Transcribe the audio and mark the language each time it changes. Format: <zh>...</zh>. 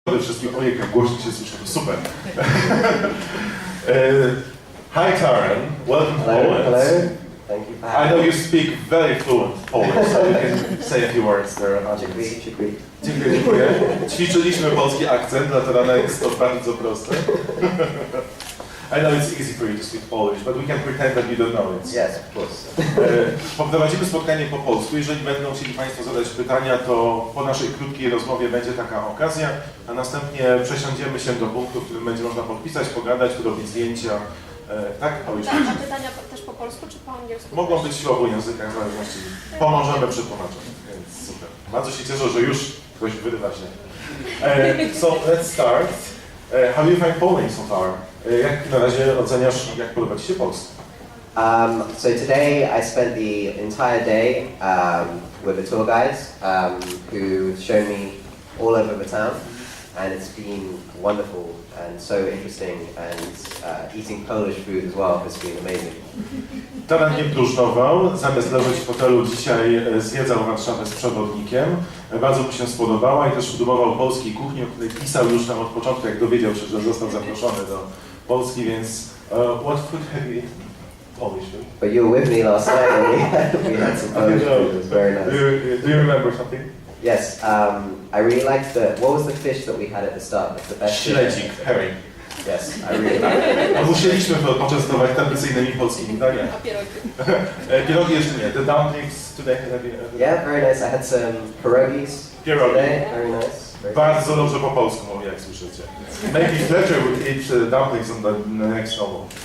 <pl>Przede wszystkim, ojej, jak głośno się słyszę, to super.</pl> <en>Hi Taran, welcome to Poland. Hello. Thank you for having I know you speak very fluent Polish, so you can say a few words there.</en> <pl>Dziękuję. Dziękuję. Ćwiczyliśmy polski akcent, dla Tarana jest to bardzo proste.</pl> <en>I know it's easy for you to speak Polish, but we can pretend that you don't know it. Yes, of course.</en> <pl>Poprowadzimy spotkanie po polsku. Jeżeli będą chcieli Państwo zadać pytania, to po naszej krótkiej rozmowie będzie taka okazja, a następnie przesiądziemy się do punktu, w którym będzie można podpisać, pogadać, robić zdjęcia. Tak? A pytania też po polsku czy po angielsku? Mogą być w obu językach, w zależności. Pomożemy przy tłumaczeniu, więc super. Bardzo się cieszę, że już ktoś wyrywa się.</pl> <en>So let's start. How do you find Poland so far?</en> <pl>Jak na razie oceniasz, jak podoba Ci się Polska?</pl> <en>So today I spent the entire day with the tour guides who've shown me all over the town, and it's been wonderful and so interesting, and eating Polish food as well has been amazing.</en> <pl>Taran nie próżnował, zamiast leżeć w hotelu dzisiaj zwiedzał Warszawę z przewodnikiem. Bardzo mu się spodobała i też próbował polskiej kuchni, o której pisał już tam od początku, jak dowiedział się, że został zaproszony do Polski, więc</pl> <en>what food have you eaten? Polish food. But you were with me last night and we had some Polish food, it was very nice. Do you remember something? Yes, I really liked what was the fish that we had at the start? Like the best fish?</en> <pl>Śledzik, herring.</pl> <en>Yes, I really liked it.</en> <pl>A musieliśmy poczęstować tradycyjnymi polskimi daniami. A pierogi? Pierogi jeszcze nie.</pl> <en>The dumplings today. Yeah, very nice. I had some pierogis</en> <pl>Pierogi.</pl> <en>today, very nice.</en> <pl>Bardzo dobrze po polsku mówię, jak słyszycie.</pl> <en>Maybe Fletcher would eat dumplings on the next novel.</en>